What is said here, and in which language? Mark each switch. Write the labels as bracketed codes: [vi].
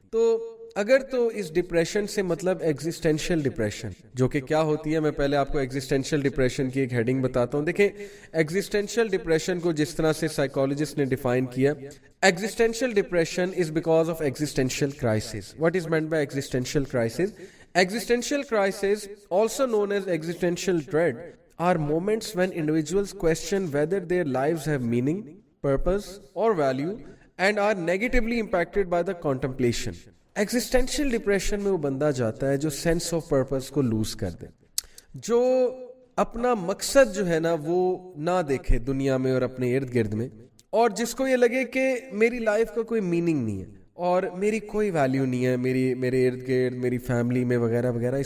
[ur] تو اگر تو اس ڈپریشن سے مطلب ایگزسٹینشیل ڈپریشن، جو کہ کیا ہوتی ہے، میں پہلے آپ کو ایگزسٹینشیل ڈپریشن کی ایک ہیڈنگ بتاتا ہوں. دیکھیں [en] Existential depression کو جس طرح سے سائیکالوجسٹ نے ڈیفائن کیا، existential depression is because of existential crisis. What is meant by existential crisis? Existential crises, also known as existential dread, are moments when individuals question whether their lives have meaning, purpose, or value, and are negatively impacted by the contemplation. [ur] Existential depression میں وہ بندہ جاتا ہے جو [en] sense of purpose [ur] کو lose کر دے، جو اپنا مقصد جو ہے نا وہ نہ دیکھے دنیا میں اور اپنے ارد گرد میں، اور جس کو یہ لگے کہ میری لائف کا کوئی میننگ نہیں ہے اور میری کوئی ویلیو نہیں ہے میرے ارد گرد، میری فیملی میں وغیرہ وغیرہ.